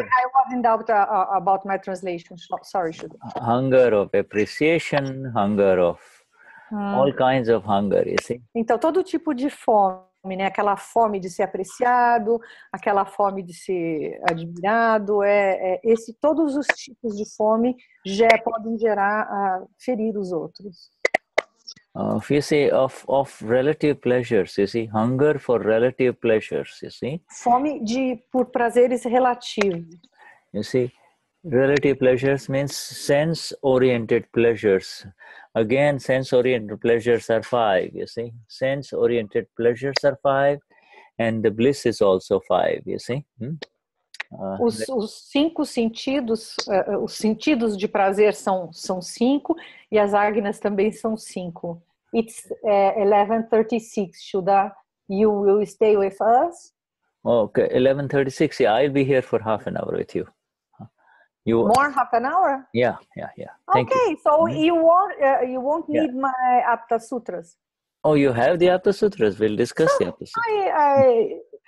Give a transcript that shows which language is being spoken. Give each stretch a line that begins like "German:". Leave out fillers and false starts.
English: Okay, I was in doubt about my translation. Sorry, Shuddha. Hunger of appreciation, hunger of all kinds of hunger, you see.
Portuguese: Então, todo tipo de fome, né? Aquela fome de ser apreciado, aquela fome de ser admirado, todos os tipos de fome já podem gerar, ferir os outros.
English: If you say of relative pleasures, you see, hunger for relative pleasures, you see.
Portuguese: Fome por prazeres relativos.
English: You see, relative pleasures means sense-oriented pleasures. Again, sense-oriented pleasures are 5, you see. Sense-oriented pleasures are 5, and the bliss is also 5, you see.
Portuguese: Os 5 sentidos, os sentidos de prazer são 5, e as ágnas também são 5.
English: It's 11:36. Shuddha, you will stay with us? Okay, 11:36. Yeah, I'll be here for half an hour with you. More half an hour? Yeah. Thank you. So you won't need my Aptasutras. Oh, you have the Aptasutras. We'll discuss the Aptasutras.